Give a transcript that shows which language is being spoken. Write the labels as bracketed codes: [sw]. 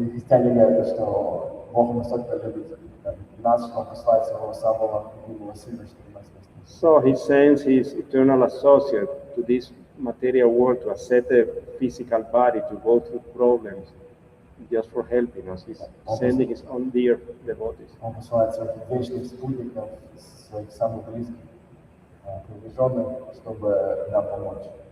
[ru] И христиане говорят, что Бог настолько любит нас, что он посылает своего самого любимого сына, чтобы нас спасти. [en] So he sends his eternal associate to this material world to accept a physical body to go through problems just for helping us. He's sending his own dear devotees. [ru] Он посылает своих вечных спутников, своих самых близких, приближенных, чтобы нам помочь.